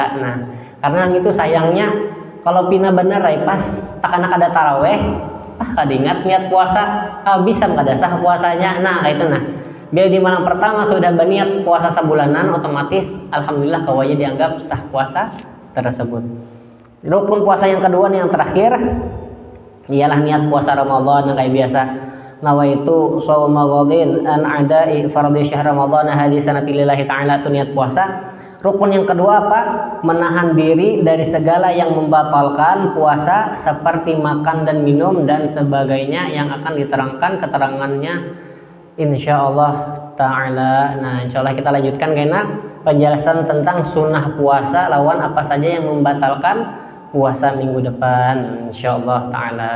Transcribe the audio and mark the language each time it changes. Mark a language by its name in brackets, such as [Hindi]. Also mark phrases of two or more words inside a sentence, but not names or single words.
[Banjar] Nah karena itu sayangnya kalau pina bener pas takanak ada taraweh kadingat niat puasa bisa kada sah puasanya. Nah kayak itu. Nah bila di malam pertama sudah berniat puasa sebulanan, otomatis alhamdulillah kawanya dianggap sah puasa tersebut. Rukun puasa yang kedua nih, yang terakhir ialah niat puasa Ramadan yang kayak biasa. [Arabic] نويت صوم غد عن أداء فرض شهر رمضان هذه السنة لله تعالى, [Banjar] itu niat puasa. Rukun yang kedua apa? Menahan diri dari segala yang membatalkan puasa seperti makan dan minum dan sebagainya yang akan diterangkan keterangannya [Arabic] إن شاء الله تعالى. [Banjar] Nah insyaallah kita lanjutkan karena penjelasan tentang sunnah puasa lawan apa saja yang membatalkan puasa minggu depan [Arabic] إن شاء الله تعالى.